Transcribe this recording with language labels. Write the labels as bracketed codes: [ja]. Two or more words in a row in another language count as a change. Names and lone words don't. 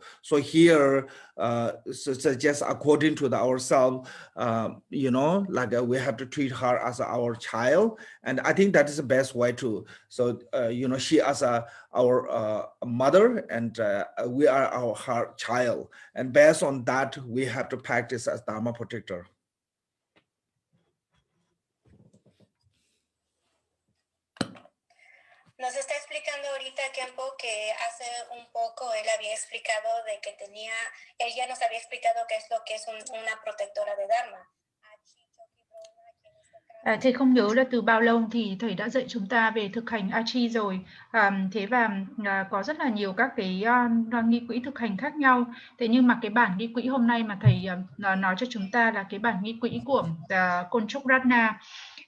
[en] So here, so just according to ourselves, like we have to treat her as our child, and I think that is the best way to. So she as our mother, and we are her child, and based on that, we have to practice as Dharma protector. [es] Nos está explicando ahorita Khenpo que hace un poco él había explicado de que él ya nos había explicado qué es lo que es una protectora de Dharma. [vi] Thầy không nhớ là từ bao lâu thì thầy đã dạy chúng ta về thực hành Achi rồi. Thế và có rất là nhiều các cái nghi quỹ thực hành khác nhau. Thế nhưng mà cái bản nghi quỹ hôm nay mà thầy nói cho chúng ta là cái bản nghi quỹ của Konchok Ratna.